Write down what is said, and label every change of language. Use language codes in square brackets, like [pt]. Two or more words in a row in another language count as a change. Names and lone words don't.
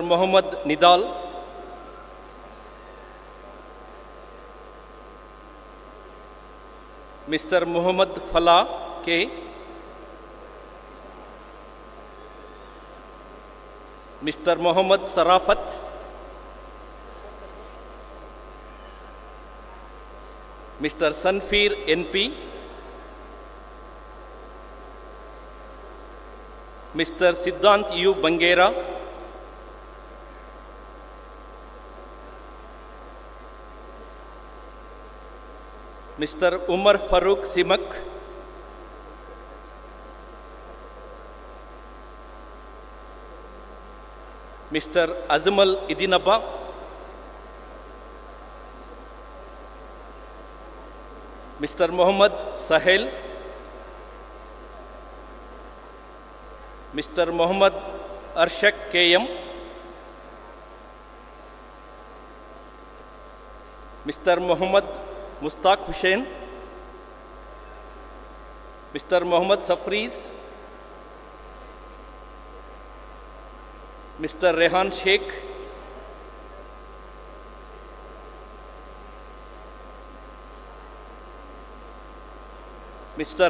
[en] Muhammad Nidal, Mr. Muhammad Falah K, Mr. Muhammad Sarafat, Mr. Sanfir NP, Mr. Siddhant U. Bangera, Mr. Umar Farooq Simak, Mr. Azmal Idinaba, Mr. Muhammad Sahel, Mr. Muhammad Arshak KM, Mr. Muhammad Mustaq Hussain, Mr. Muhammad Safriz, Mr. Rehan Sheikh, Mr.